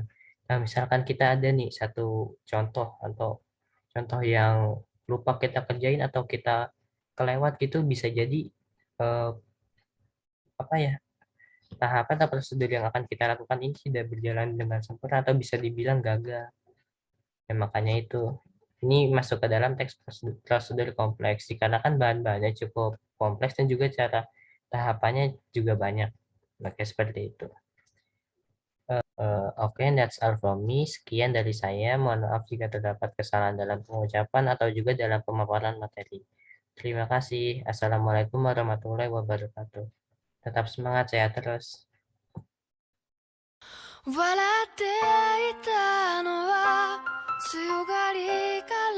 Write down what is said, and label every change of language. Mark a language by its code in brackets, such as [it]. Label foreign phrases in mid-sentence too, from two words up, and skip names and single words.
[id] Nah, misalkan kita ada nih satu contoh atau contoh yang lupa kita kerjain atau kita kelewat gitu, bisa jadi eh, apa ya, tahapan atau prosedur yang akan kita lakukan ini tidak berjalan dengan sempurna atau bisa dibilang gagal. Ya, makanya itu ini masuk ke dalam teks prosedur kompleks dikarenakan bahan-bahannya cukup kompleks dan juga cara tahapannya juga banyak. Oke, seperti itu. Oke, [en] that's all from me. [id] Sekian dari saya. Mohon maaf jika terdapat kesalahan dalam pengucapan atau juga dalam pemaparan materi. Terima kasih. [ar] السلام عليكم ورحمة الله وبركاته. [id] Tetap semangat, sehat terus. [ja] 笑っていたのは強がりか